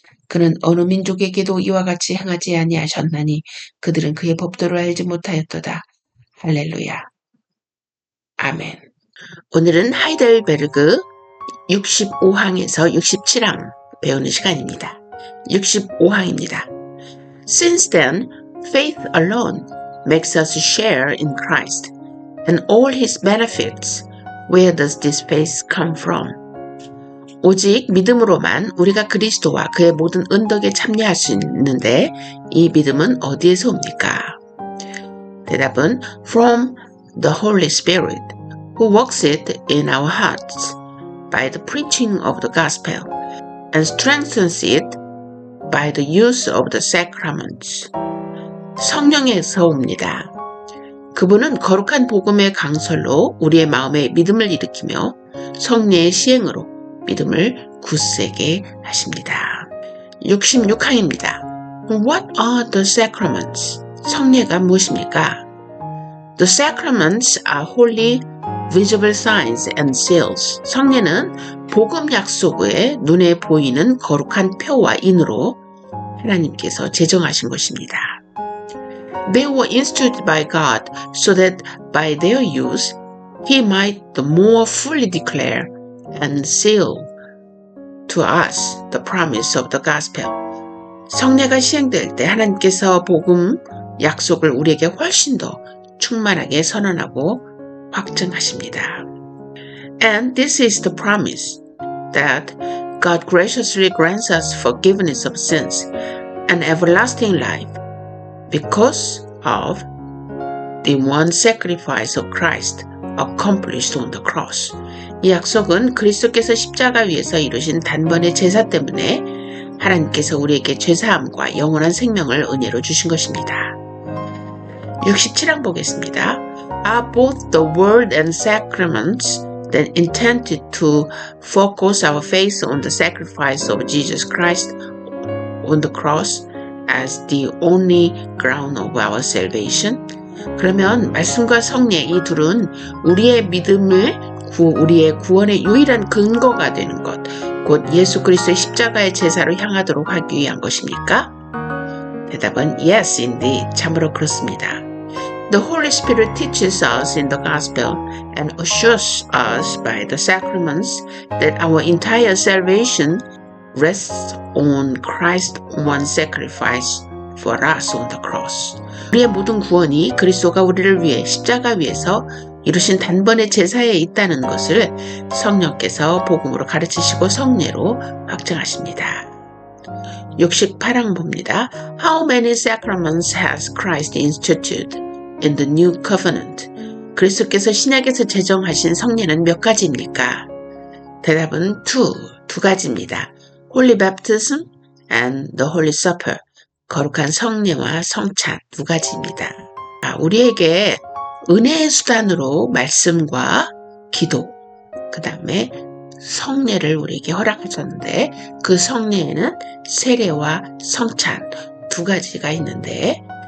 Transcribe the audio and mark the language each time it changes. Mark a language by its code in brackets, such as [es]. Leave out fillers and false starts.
[ko] 그는 어느 민족에게도 이와 같이 행하지 아니하셨나니 그들은 그의 법도를 알지 못하였도다. 할렐루야. 아멘. 오늘은 하이델베르그 65항에서 67항 배우는 시간입니다. 65항입니다. [en] Since then, faith alone makes us share in Christ and all his benefits. Where does this faith come from? [ko] 오직 믿음으로만 우리가 그리스도와 그의 모든 은덕에 참여할 수 있는데 이 믿음은 어디에서 옵니까? 대답은 [en] From the Holy Spirit, who works it in our hearts by the preaching of the gospel and strengthens it by the use of the sacraments. [ko] 성령에서 옵니다. 그분은 거룩한 복음의 강설로 우리의 마음에 믿음을 일으키며 성례의 시행으로 믿음을 굳세게 하십니다. 66항입니다. [en] What are the sacraments? [ko] 성례가 무엇입니까? [en] The sacraments are holy, visible signs and seals. [ko] 성례는 복음 약속의 눈에 보이는 거룩한 표와 인으로 하나님께서 제정하신 것입니다. [en] They were instituted by God so that by their use He might the more fully declare and seal to us the promise of the gospel. [ko] 성례가 시행될 때 하나님께서 복음 약속을 우리에게 훨씬 더 충만하게 선언하고 확증하십니다. [en] And this is the promise that God graciously grants us forgiveness of sins and everlasting life because of the one sacrifice of Christ accomplished on the cross. [ko] 이 약속은 그리스도께서 십자가 위에서 이루신 단번의 제사 때문에 하나님께서 우리에게 죄사함과 영원한 생명을 은혜로 주신 것입니다. 67항 보겠습니다. [en] Are both the word and sacraments then intended to focus our faith on the sacrifice of Jesus Christ on the cross as the only ground of our salvation? [ko] 그러면 말씀과 성례 이 둘은 우리의 믿음을 우리의 구원의 유일한 근거가 되는 것, 곧 예수 그리스도의 십자가의 제사로 향하도록 하기 위한 것입니까? 대답은 [en] yes, indeed. [ko] 참으로 그렇습니다. [en] The Holy Spirit teaches us in the Gospel and assures us by the sacraments that our entire salvation rests on Christ's one sacrifice for us on the cross. [ko] 우리의 모든 구원이 그리스도가 우리를 위해 십자가 위에서 이루신 단번의 제사에 있다는 것을 성령께서 복음으로 가르치시고 성례로 확증하십니다. 68항 봅니다. [en] How many sacraments has Christ instituted in the new covenant? [ko] 그리스도께서 신약에서 제정하신 성례는 몇 가지입니까? 대답은 두 가지입니다. [en] Holy baptism and the Holy Supper. [ko] 거룩한 성례와 성찬 두 가지입니다. 우리에게 은혜의 수단으로 말씀과 기도, 그 다음에 성례를 우리에게 허락하셨는데 그 성례에는 세례와 성찬 두 가지가 있는데